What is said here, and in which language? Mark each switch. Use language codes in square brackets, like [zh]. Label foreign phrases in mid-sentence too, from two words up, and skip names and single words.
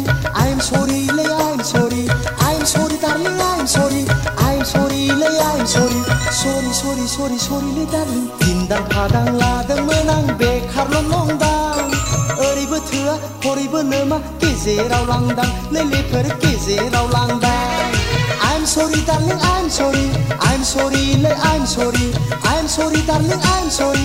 [en] I'm sorry, lay, I'm sorry. I'm sorry, darling, I'm sorry. I'm sorry, lay, I'm sorry. Sorry, sorry, sorry, sorry, lay, darling. [brx] Dindang padang ladangmोन आं बेखारल' नंदां ओरैबो थोआ हरैबो नोमा गेजेराव लांदां लैलेफोर गेजेराव लांदां [en] I'm sorry, darling, I'm sorry. I'm sorry, lay, I'm sorry. I'm sorry, darling, I'm sorry.